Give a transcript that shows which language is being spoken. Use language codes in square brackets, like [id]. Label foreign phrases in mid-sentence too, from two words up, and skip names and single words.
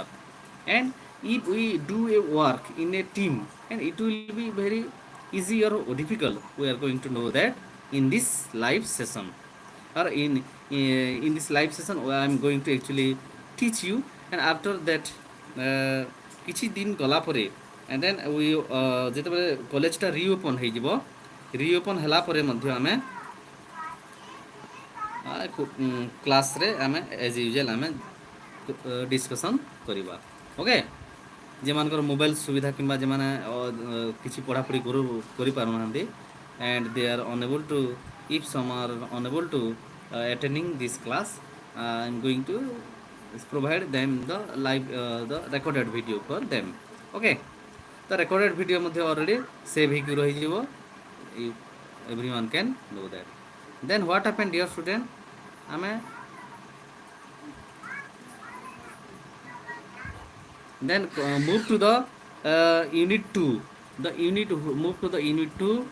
[en] And if we do a work in a team, and it will be very easy or difficult, we are going to know that in this live session, or in this live session I am going to actually teach you. And after that [or] କିଛି ଦିନ ଗଲା ପରେ, [en] and then we [or] ଯେତେବେଳେ କଲେଜଟା ରିଓପନ୍ ହେଇଯିବ, ରିଓପନ୍ ହେଲା ପରେ ମଧ୍ୟ ଆମେ କ୍ଲାସ୍ରେ ଆମେ [en] as usual [or] ଆମେ ଡିସ୍କସନ୍ କରିବା। ଓକେ, যেମାନଙ୍କର ମୋବାଇଲ ସୁବିଧା କିମ୍ବା ଯେମାନେ କିଛି ପଢ଼ାପଢ଼ି କରିପାରୁନାହାନ୍ତି, [en] and they are unable to, if some are unable to attending this class, I am going to provide them the live the recorded video for them. Okay, the recorded video ମଧ୍ୟ already save [or] ହେଇକି ରହିଯିବ, [en] everyone can do that. Then what happened, dear student, ଆମେ then move to the unit 2, the unit move to the unit 2.